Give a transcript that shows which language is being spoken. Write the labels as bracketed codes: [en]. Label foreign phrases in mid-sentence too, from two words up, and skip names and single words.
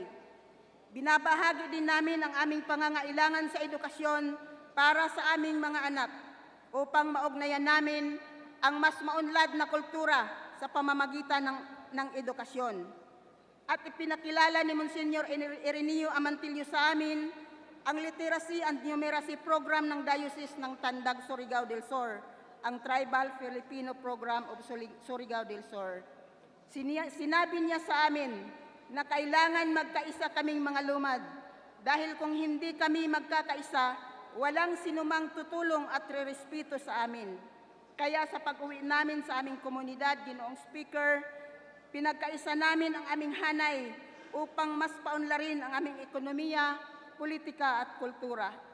[tl] Binabahagi din namin ang aming pangangailangan sa edukasyon para sa aming mga anak upang maugnayan namin ang mas maunlad na kultura sa pamamagitan ng edukasyon. At ipinakilala ni Monsignor Ireneo Amantillo sa amin ang Literacy and Numeracy Program ng Diocese ng Tandag, Surigao del Sur, ang Tribal Filipino Program of Surigao del Sur. Sinabi niya sa amin na kailangan magkaisa kaming mga lumad dahil kung hindi kami magkakaisa, walang sinumang tutulong at rerespeto sa amin. Kaya sa pag-uwi namin sa aming komunidad, Ginoong Speaker, pinagkaisa namin ang aming hanay upang mas paunlarin ang aming ekonomiya, politika at kultura.